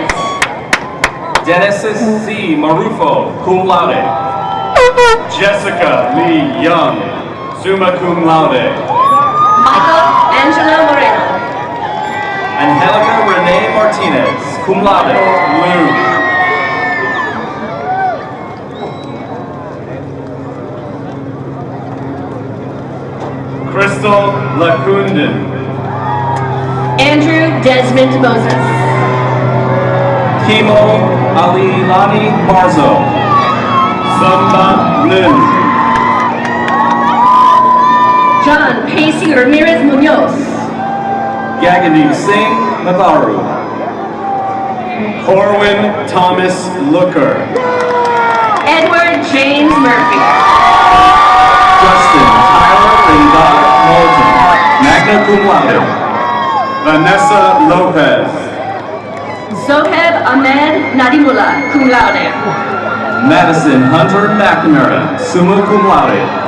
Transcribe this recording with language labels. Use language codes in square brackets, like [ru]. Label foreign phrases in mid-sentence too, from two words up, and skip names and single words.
[en] Dennis C. Marufo, [la] cum laude. [en] Jessica Lee Young, [la] summa cum laude. [en] Michael Angelo Moreno. Angelica Renee Martinez, [la] cum laude. [en] Lou. Crystal Lacunden. Andrew Desmond Moses. Kimo Alilani Marzo. Samba Lin. John Pacey Ramirez Munoz. Gagadi Singh Navaru. Corwin Thomas Looker. Edward James Murphy. Justin Tyler Linda Moulton, [la] magna cum laude. [en] Vanessa Lopez. Zoheb Ahmed Nadimullah, [la] cum laude. [en] Madison Hunter McNamara, [la] summa cum laude.